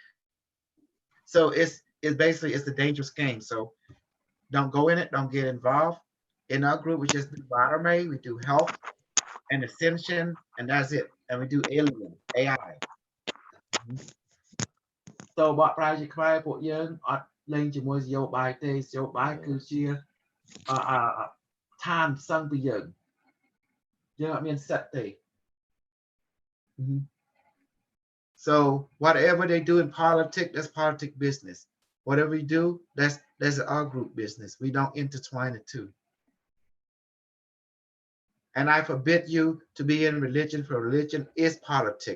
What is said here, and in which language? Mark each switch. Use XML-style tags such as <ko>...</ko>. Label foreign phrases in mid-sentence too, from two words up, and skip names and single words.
<en>So it's basically it's a dangerous game. So don't go in it, don't get involved. In our group, we just do bottom A, we do health and ascension, and that's it. And we do alien, AI. So</en> <km>បកប្រាស់ជាខ្មែរពួកយើងអត់លេងជាមួយនយោបាយទេនយោបាយគឺជាឋានសឹងពីយើងអត់មានសិទ្ធទេ</km> <en>So whatever they do in politics, that's politic business. Whatever we do, that's our group business. We don't intertwine the two. And I forbid you to be in religion, for religion is politics.</en>